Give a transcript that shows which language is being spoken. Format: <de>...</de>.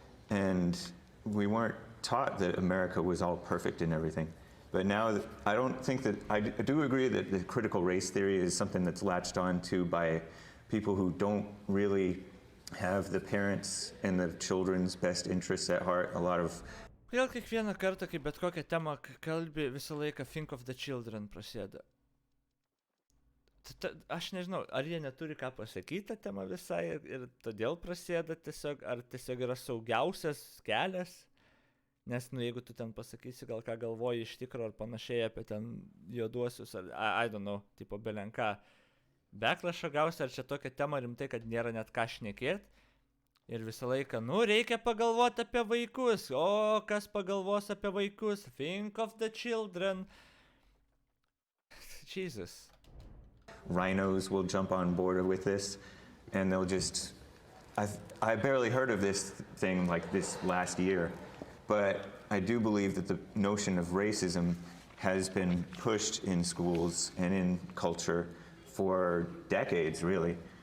<en>And we weren't taught that America was all perfect in everything. But now, I don't think that, I do agree that the critical race theory is something that's latched on to by people who don't really have the parents and the children's best interests at heart. A lot of</en> <lt>Kodėl kiekvieną kartą, kai bet kokią temą kalbi, visą laiką</lt> <en>think of the children</en> <lt>prasideda? Aš nežinau, ar jie neturi ką pasakyti tą temą visai ir todėl prasideda tiesiog, ar tiesiog yra saugiausias kelias? Nes, jeigu tu ten pasakysi, gal ką galvoji iš tikro ar panašiai apie ten juoduosius, ar,</lt> <en>I don't know,</en> <lt>tipo belenką, beklašą gausi, ar čia tokia tema rimtai, kad nėra net ką šnekėt. Ir visą laiką, reikia pagalvoti apie vaikus. O, kas pagalvos apie vaikus?</lt> <en>Think of the children. Jesus. Rhinos will jump on board with this, and they'll just, I barely heard of this thing like this last year, but I do believe that the notion of racism has been pushed in schools and in culture for decades, really.</en>